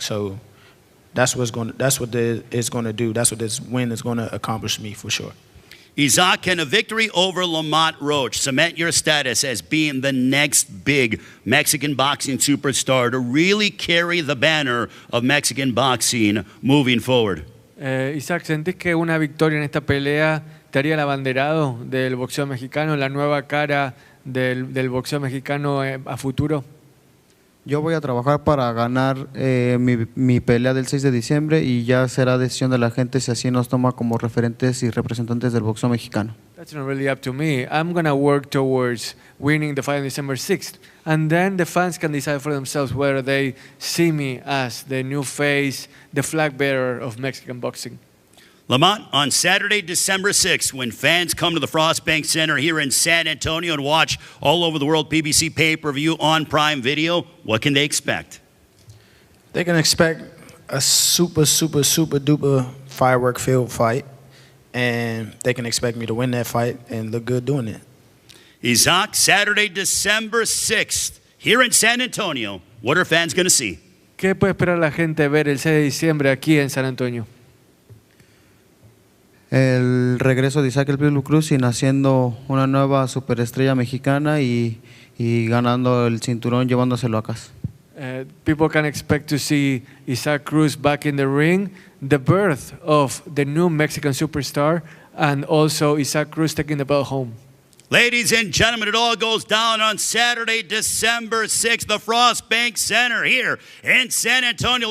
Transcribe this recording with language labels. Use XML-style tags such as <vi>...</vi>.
<en>So that's what it's gonna do. That's what this win is gonna accomplish me, for sure. Isaac, can a victory over Lamont Roach cement your status as being the next big Mexican boxing superstar to really carry the banner of Mexican boxing moving forward?</en> <es>Isaac, ¿sentís que una victoria en esta pelea te haría el abanderado del boxeo mexicano, la nueva cara del boxeo mexicano a futuro? Yo voy a trabajar para ganar mi pelea del 6 de diciembre y ya será decisión de la gente si así nos toma como referentes y representantes del boxeo mexicano.</es> <en>That's not really up to me. I'm going to work towards winning the fight on December 6th. And then the fans can decide for themselves whether they see me as the new face, the flag bearer of Mexican boxing. Lamont, on Saturday, December 6th, when fans come to the Frost Bank Center here in San Antonio and watch all over the world PBC pay-per-view on Prime Video, what can they expect? They can expect a super, super, super duper firework-filled fight, and they can expect me to win that fight and look good doing it. Isaac, Saturday, December 6th, here in San Antonio, what are fans going to see?</en> <es>¿Qué puede esperar la gente ver el 6 de diciembre aquí en San Antonio? El regreso de Isaac el Pitbull Cruz y naciendo una nueva superestrella mexicana y ganando el cinturón, llevándoselo a casa.</es> <en>People can expect to see Isaac Cruz back in the ring, the birth of the new Mexican superstar, and also Isaac Cruz taking the belt home. Ladies and gentlemen, it all goes down on Saturday, December 6th, the Frost Bank Center here in San Antonio.</en>